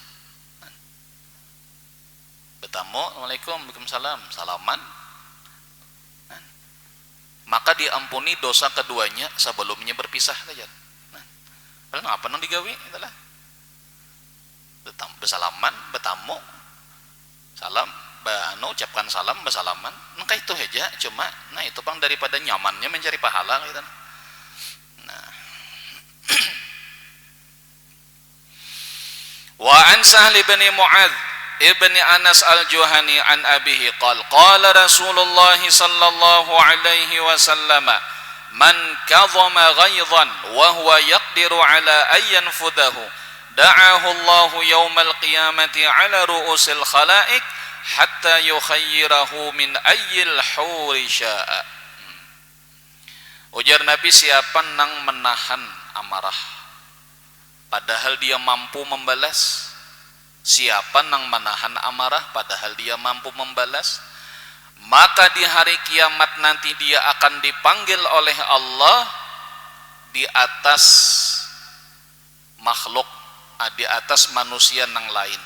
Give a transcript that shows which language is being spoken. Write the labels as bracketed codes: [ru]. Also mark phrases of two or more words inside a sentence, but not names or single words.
[id] Bertamu, [ar] السلام عليكم، وعليكم السلام, [id] salaman, maka diampuni dosa keduanya sebelumnya berpisah saja. [bjn] Kalau apa nang digawi itulah. Bersalaman, bertamu, salam, ucapkan salam, bersalaman, maka itu aja. Cuma, nah itu bang daripada nyamannya mencari pahala gitu. Nah, [ar] وعن سهل بن معاذ بن أنس الجهني عن أبيه قال رسول الله صلى الله عليه وسلم من كظم غيظا وهو يقدر على أن ينفذه دعاه الله يوم القيامة على رؤوس الخلائق حتى يخيره من أي الحور شاء. [bjn] Ujar Nabi, siapa nang menahan amarah padahal dia mampu membalas, siapa nang menahan amarah padahal dia mampu membalas, maka di hari kiamat nanti dia akan dipanggil oleh Allah di atas makhluk, di atas manusia nang lain.